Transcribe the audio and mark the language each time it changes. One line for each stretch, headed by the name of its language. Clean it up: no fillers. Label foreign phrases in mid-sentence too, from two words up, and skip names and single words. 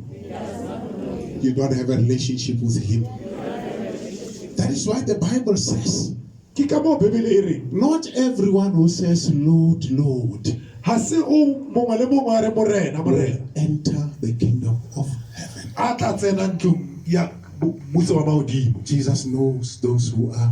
English: You don't have a relationship with Him. That is why the Bible says,
Southern Sotho: Ke ka moo Bebele e reng,
English: not everyone who says, Lord, Lord,
Southern Sotho: ha se o mongwe le mongwe a re morena
English: will
Southern Sotho: morena
English: enter the kingdom of heaven.
Southern Sotho: a tla tsena ntlong ya mmuso wa mahodimo.
English: Jesus knows those who are